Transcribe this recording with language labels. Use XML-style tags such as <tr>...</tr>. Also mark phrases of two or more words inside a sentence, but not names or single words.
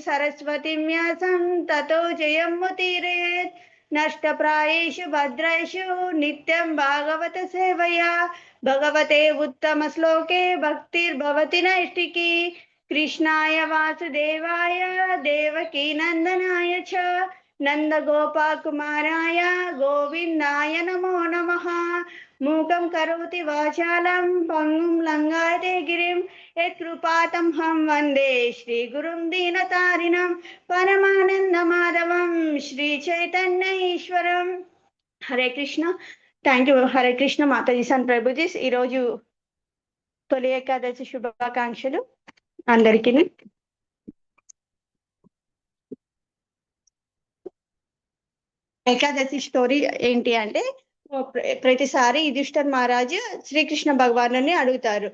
<sa>सरस्वतीं व्यासं ततो जयमुदीरयेत् नष्टप्रायेषु भद्रेषु नित्यं भागवत सेवया भगवते उत्तम श्लोके भक्तिर्भवति नैष्टिकी कृष्णाय वासुदेवाय देवकी नंदनाय च नंद गोपाकुमाराय गोविंदाय नमो नमः। मूकं करोति वाचालं पंगुं लंघयते गिरिं यत्कृपातमहं वन्दे श्रीगुरुं दीनतारिणं परमानन्दमाधवं श्रीचैतन्य ईश्वरं।</sa> <te>हरे कृष्ण।</te> <en>thank you.</en> <te>హరే కృష్ణ మాతాజీ సన్ ప్రభుజీస్. ఈరోజు తొలి ఏకాదశి శుభాకాంక్షలు అందరికీ. ఏకాదశి స్టోరీ ఏంటి అంటే, ప్రతిసారి యుధిష్ఠర్ మహారాజు శ్రీకృష్ణ భగవాను అడుగుతారు.</te>